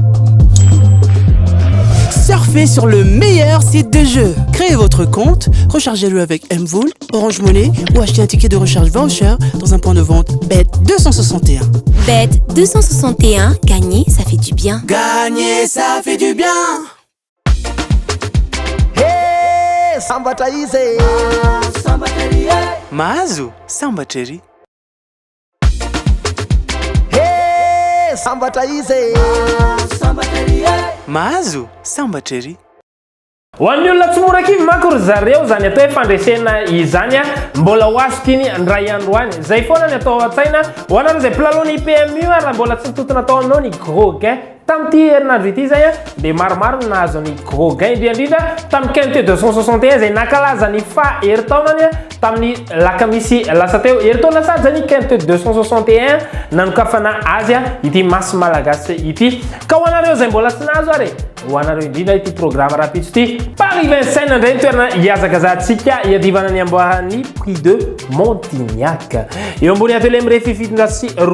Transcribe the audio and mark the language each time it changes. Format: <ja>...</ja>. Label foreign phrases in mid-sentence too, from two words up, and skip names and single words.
<fr>Surfez sur le meilleur site de jeu. Créez votre compte, rechargez-le avec Mvool, Orange Money ou achetez un ticket de recharge voucher dans un point de vente Bet261. Bet261, gagner, ça fait du bien. Gagner, ça fait du bien. Hey, samba taize. Samba taize. Mazu, samba cherry. Hey, samba taize. Samba taize. Mazu, samba cherry.</fr> <mg>Ho an'ny olona tsy mora kivy manko ry zareo zany atao hoe fandresena izany mbola ho azo tiny ndray andro any zay foana ny atao an-tsaina ho anareo zay mpilalao ny PMU raha mbola tsy nitotona atao aminao ny</mg> <fr>gros gain</fr> <mg>tamin'ity herinandro ity zay dia maromaro ny nahazo ny</mg> <fr>gros gain</fr> <mg>indrindra tamin'ny quinte 261 zay nankalaza ny herintaonany tamin'ny lakamisy lasa teo herintaona sady zany quinte 261 nanokafana azy ity masy malagasy ity ka ho anareo zay mbola tsy nahazo ary ho anareo indrindra ity</mg> <fr>programme rapide</fr> <mg>ity Paris 25 indray ny toerana hiazakazantsika hiadivana ny amboahan'ny Prix de Montignac eo ambony atelier mirefy sy</mg>